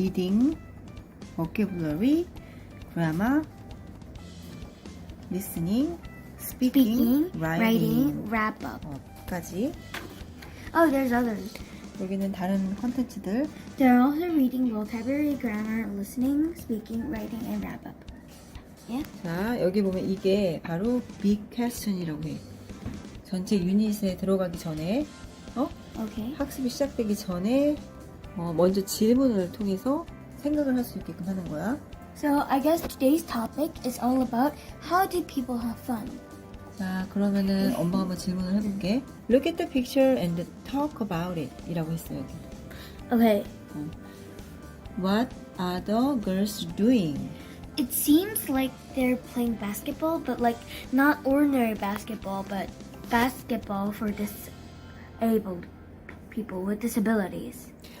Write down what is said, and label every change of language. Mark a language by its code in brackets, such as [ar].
[en] 리딩, vocabulary, grammar, listening, speaking, writing, wrap up. [ko] 까지. [en] Oh, there's others. [ko] 여기는 다른 컨텐츠들. [en] They're also reading vocabulary, grammar, listening, speaking, writing, and wrap up. Yeah. [ko] 자, 여기 보면 이게 바로 big question이라고 해. 전체 유닛에 들어가기 전에, [en] Okay. [ko] 학습이 시작되기 전에 먼저 질문을 통해서 생각을 할 수 있게끔 하는 거야. [en] So I guess today's topic is all about how do people have fun. [ko] 자, 그러면은 엄마가 한번 질문을 해볼게. [en] Look at the picture and talk about it [ko] 이라고 했어요. 여기. [en] Okay. What are the girls doing? It seems like they're playing basketball, but like not ordinary basketball, but basketball for disabled people with disabilities.